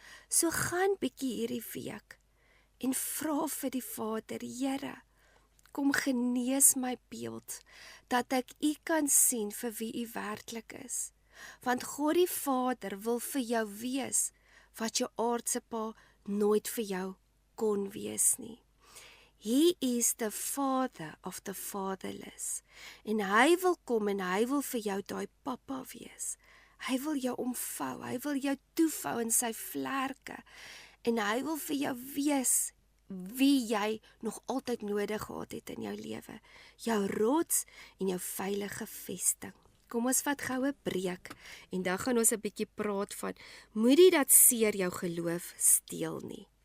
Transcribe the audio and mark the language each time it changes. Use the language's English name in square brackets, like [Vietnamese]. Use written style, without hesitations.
[Afrikaans] So gaan bietjie hierdie week, en vra vir die Vader, Here, kom genees my beeld, dat ek U kan sien vir wie U werklik is. Want God die Vader wil vir jou wees, wat jou aardse pa nooit vir jou kon wees nie. [English] He is the Father of the fatherless. [Afrikaans] En hy wil kom en hy wil vir jou daai pappa wees. Hy wil jou omvou, hy wil jou toevou in sy vlerke. En hy wil vir jou wees wie jy nog altyd nodig gehad het in jou lewe. Jou rots en jou veilige vesting. Kom ons vat gou 'n breek en dan gaan ons 'n bietjie praat van moenie dat seer jou geloof steel nie.